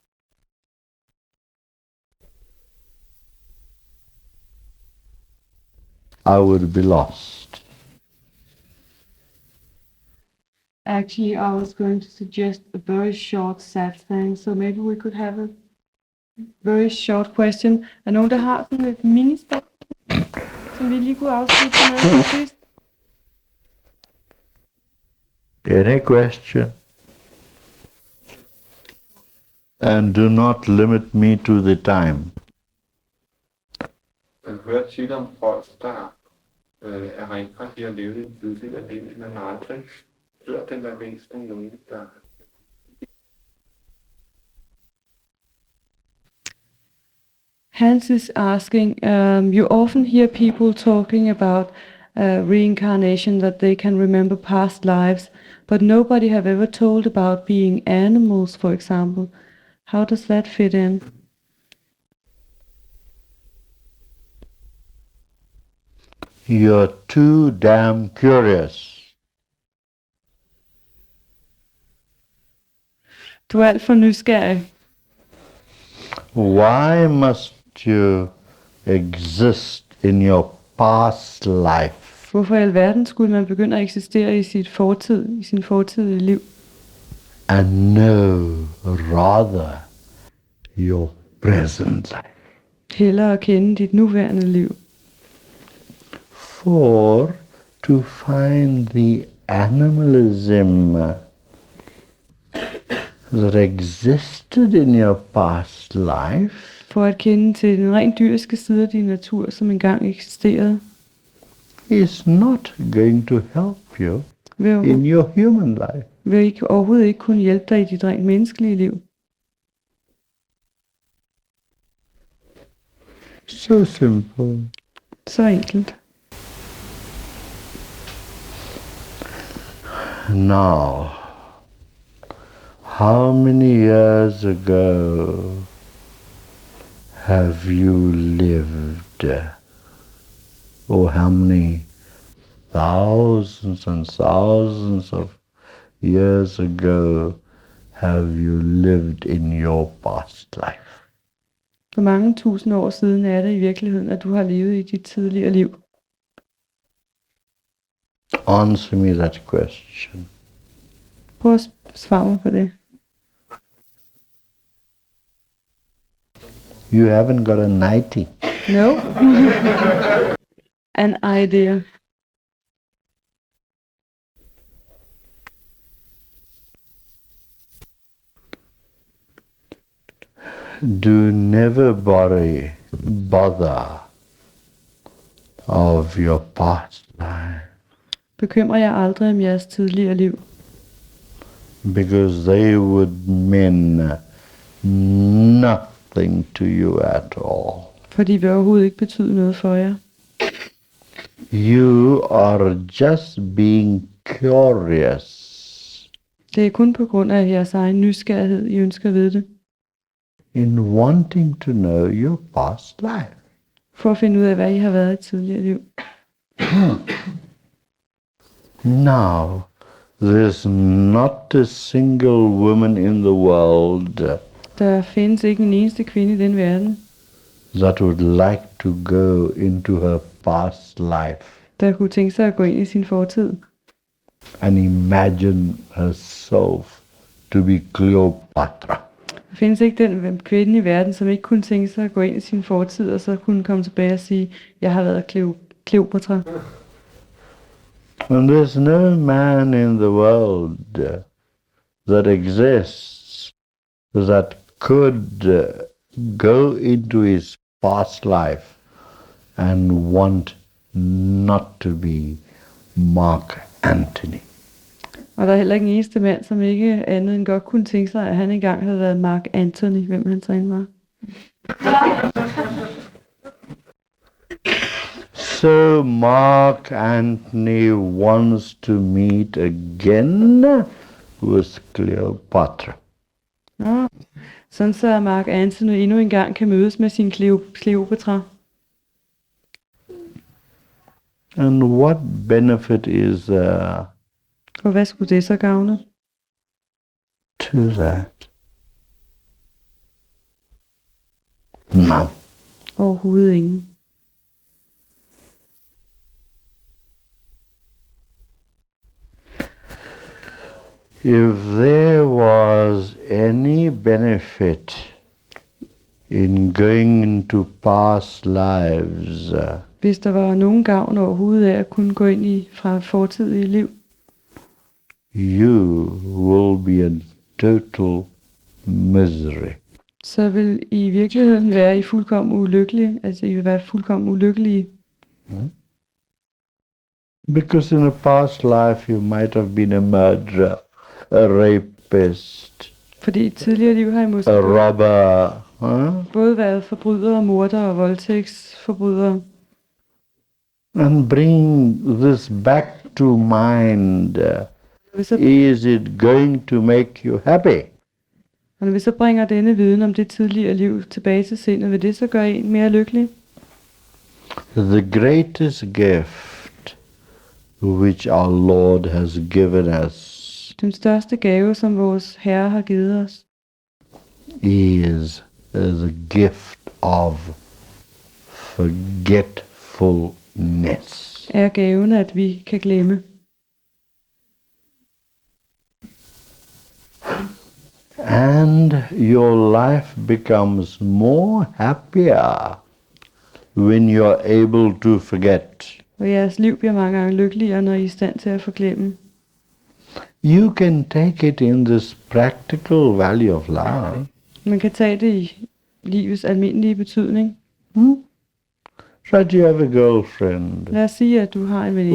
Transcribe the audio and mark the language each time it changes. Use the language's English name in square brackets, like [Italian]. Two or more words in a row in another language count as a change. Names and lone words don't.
[English] I would be lost. Actually, I was going to suggest a very short satsang, so maybe we could have a very short question. [Danish] Er nogen, der har sådan et mini-spørgsmål, som vi lige kunne afslutte med til sidst? [English] Any question? And do not limit me to the time. [Danish] Man hører tit om folk, der er rent at leve en tidligere liv, men aldrig hørt den der væsen nogen, der... [English] Hans is asking, you often hear people talking about reincarnation, that they can remember past lives, but nobody have ever told about being animals, for example. How does that fit in? You're too damn curious. [Danish] Du er alt for nysgerrig. [English] Why must you exist in your past life? [Danish] Hvorfor i alverden skulle man begynde at eksistere i sin fortidige liv? [English] And know rather your present life. [Danish] Hellere at kende dit nuværende liv. [English] for to find the animalism that existed in your past life, [Danish] For at kende til den rent dyriske side af din natur, som engang eksisterede, [English] is not going to help you [Danish] vil, [English] in your human life. [Danish] vil ikke, overhovedet ikke kunne hjælpe dig i dit rent menneskelige liv. [English] So simple. [Danish] Så enkelt. [English] Now, how many years ago have you lived? Or how many thousands and thousands of years ago have you lived in your past life? [Danish] Hvor mange tusind år siden er det i virkeligheden, at du har levet i dit tidligere liv? [English] Answer me that question. [Danish] Prøv at svare mig på det. [English] You haven't got a 90. No. An idea. Do never bother of your past life, [Danish] Bekymrer jer aldrig om jeres tidligere liv, [English] because they would mean nothing to you at all. [Danish] for de vil overhovedet ikke betyde noget for jer. [English] You are just being curious [Danish] Det er kun på grund af jeres egen nysgerrighed, I ønsker at vide det. [English] in wanting to know your past life. [Danish] For at finde ud af, hvad I har været i tidligere liv. [English] Now, there's not a single woman in the world [Danish] Der findes ikke en eneste kvinde i den verden, [English] that would like to go into her past life [Danish] der kunne tænke sig at gå ind i sin fortid. [English] and imagine herself to be Cleopatra. [Danish] Der findes ikke den kvinde i verden, som ikke kunne tænke sig at gå ind i sin fortid, og så kunne komme tilbage og sige, jeg har været Kleopatra. [English] And there's no man in the world that exists that could go into his past life and want not to be Mark Antony. [Danish] Og der er heller ikke en eneste mand, som ikke andet end godt kunne tænke sig, at han engang havde været Mark Antony, hvem han så end var. [English] So Mark Antony wants to meet again with Cleopatra. [Danish] Ja. Sådan så Mark Antony endnu engang kan mødes med sin Kleopatra. [English] And what benefit is there [Danish] Og hvad skulle det så gavne? [English] to that? No. [Danish] Overhovedet ingen. [English] If there was any benefit in going into past lives, [Danish] Hvis der var nogen gavn overhovedet af at kunne gå ind i fra fortidige liv, [English] you will be in total misery. [Danish] så vil I virkeligheden være i fuldkommen ulykkelige. Altså I vil være fuldkommen ulykkelige. [English] Because in a past life you might have been a murderer, a rapist, [Danish] Fordi i tidligere liv har I måske [English] a robber, [Danish] både været forbrydere, mordere og voldtægtsforbrydere. [English] and bring this back to mind. [Danish] Hvis så, [English] Is it going to make you happy? [Danish] og når vi så bringer denne viden om det tidligere liv tilbage til sindet, vil det så gøre en mere lykkelig? [English] The greatest gift which our Lord has given us [Danish] Den største gave, som vores Herre har givet os, [English] is the gift of forgetfulness. [Danish] er gaven, at vi kan glemme. [English] And your life becomes more happier when you're able to forget. [Danish] Og jeres liv bliver mange gange lykkeligere, når I er i stand til at forglemme. [English] You can take it in this practical value of love. [Danish] Man kan tage det i livets almindelige betydning. [English] So you have a girlfriend [Danish] Lad os sige, at du har en veninde